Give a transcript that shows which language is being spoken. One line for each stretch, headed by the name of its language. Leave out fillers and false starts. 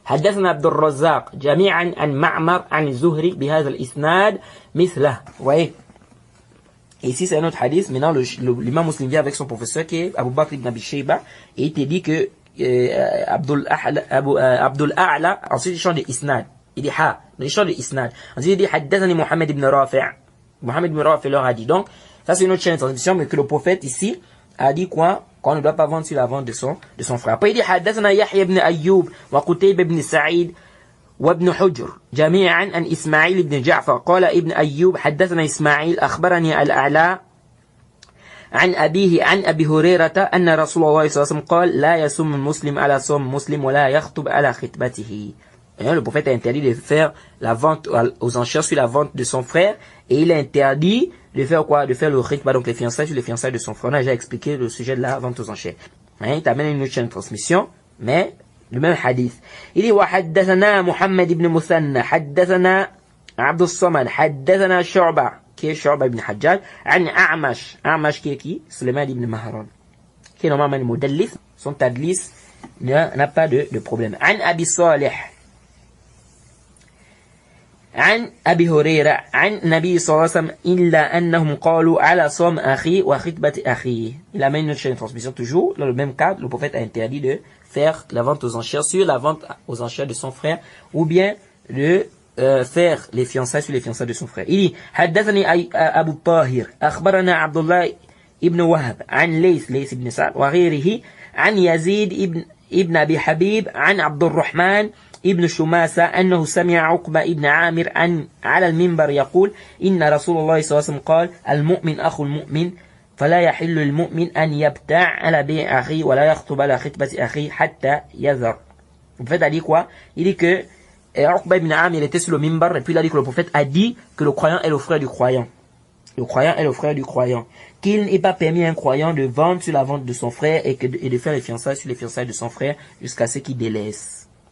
Arabic: حدثنا عبد الرزاق جميعا عن معمر عن الزهري بهذا الإسناد مثله.
French: Vous voyez, ici c'est un autre hadith. Maintenant l'imam muslim vient avec son professeur qui est Abu Bakr ibn Abi Shayba et il te dit que Abdul A'la ensuite il change de isnad. Il dit ha, il change de isnad. Ensuite il dit حدثني Muhammad ibn Rafi'. Muhammad ibn Rafi' leur a dit. Donc ça c'est une autre chaîne de transmission, mais que le prophète ici a dit quoi? Qu'on ne doit pas vendre sur la vente de son frère. Après il dit
Arabic: حدثنا يحيى بن أيوب وقتيبة بن سعيد وابن حجر جميعا عن إسماعيل بن جعفر قال ابن أيوب حدثنا إسماعيل أخبرني الأعلى عن أبيه عن أبي هريرة أن رسول الله صلى الله عليه وسلم قال لا يصوم المسلم على صوم مسلم ولا يخطب على خطبته.
French: Le prophète a interdit de faire la vente aux enchères sur la vente de son frère et il a interdit de faire quoi? De faire le khitba, donc les fiançailles sur les fiançailles de son frère. On a déjà expliqué le sujet de la vente aux enchères. Il t'amène une autre chaîne de transmission, mais le même hadith. Il dit
Arabic: وحدثنا محمد بن مثنى حدثنا عبد الصمد حدثنا شعبة
French: qui est Shu'ba ibn Hajjaj
Arabic: عن أعمش
French: qui est qui? Sulayman ibn Mahran qui est normalement le mudallis. Son tadlis n'a pas de problème.
Arabic: عن أبي صالح عن أبي هريرة عن النبي صلى الله عليه وسلم إلا أنهم قالوا على صوم أخي وخطبة أخي.
French: Il amène une chaîne de transmission toujours. Dans le même cadre, le prophète a interdit de faire la vente aux enchères sur la vente aux enchères de son frère ou bien de faire les fiançailles sur les fiançailles de son frère. Il dit
Arabic: حدثني أبو الطاهر أخبرنا عبد الله ابن وهب عن ليث ابن سعد وغيره عن يزيد ابن أبي حبيب عن عبد الرحمن ابن شماسة أنه سمع عقبة ابن عامر على المنبر يقول إن رسول الله صلى الله عليه وسلم قال المؤمن أخو المؤمن فلا يحل للمؤمن أن يبتاع على بيع أخيه ولا يخطب على خطبة أخيه حتى يذر.
French: Le prophète a dit quoi? Il dit que Uqba ibn Amir était sur le minbar et puis il a dit que le prophète a dit que le croyant est le frère du croyant. Le croyant est le frère du croyant. Qu'il n'est pas permis à un croyant de vendre sur la vente de son frère et de faire les fiançailles sur les fiançailles de son frère jusqu'à ce qu'il délaisse.